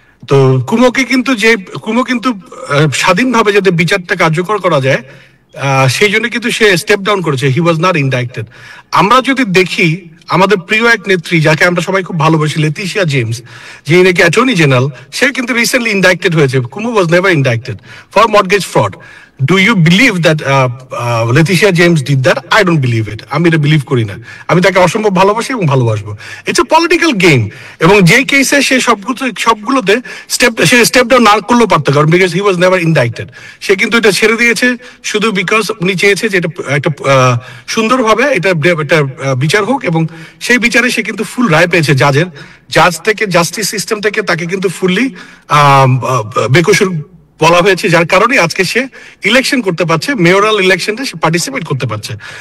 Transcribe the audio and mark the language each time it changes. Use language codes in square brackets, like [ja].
[bn] তো কুমো কিন্তু স্বাধীনভাবে যাতে বিচারটা কার্যকর করা যায় সেই জন্য কিন্তু সে স্টেপ ডাউন করেছে, [en] He was not indicted. [bn] আমরা যদি দেখি আমাদের প্রিয় এক নেত্রী যাকে আমরা সবাই খুব ভালোবাসি, লেটিশিয়া জেমস, যিনি নাকি অ্যাটর্নি জেনারেল, সে কিন্তু রিসেন্টলি ইনডাইক্টেড হয়েছে। [en] Cuomo was never indicted for mortgage fraud. Do you believe that Letitia James did that? I don't believe it. [bn] আমি এটা বিলিভ করি না। আমি তাকে অসম্ভব ভালোবাসি এবং ভালোবাসবো। [en] It's a political game. [bn] এবং যে কেসে সে সবগুলোতে স্টেপ ডাউন না করলেও পারতো, কারণ [en] Because he was never indicted. [bn] সে কিন্তু এটা ছেড়ে দিয়েছে শুধু বিকজ উনি চেয়েছে যে এটা একটা সুন্দরভাবে এটা একটা বিচার হোক, এবং সেই বিচারে সে কিন্তু ফুল রায় পেয়েছে জাজ থেকে, জাস্টিস সিস্টেম থেকে তাকে কিন্তু ফুললি বেকসুর বলা হয়েছে, যার কারণে আজকে সে ইলেকশন করতে পারছে, মেয়রাল ইলেকশনটা সে পার্টিসিপেট করতে পারছে।